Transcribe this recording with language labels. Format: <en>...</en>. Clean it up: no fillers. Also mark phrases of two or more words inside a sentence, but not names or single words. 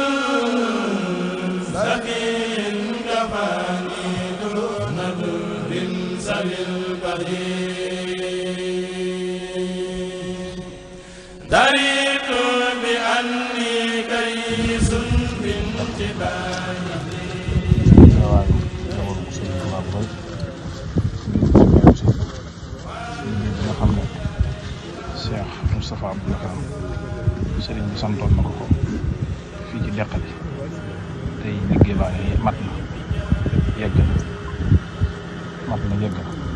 <ar>سكين كفاني دون در سوي البهيم دريت بأني كيس بانتباهي</ar> <wo>Cheikh Moustapha Abdoul Karam sëriñ bi santoon na ko fii ci Deqali tey liggéey baa ngi mat na yegg na yegg na.</wo>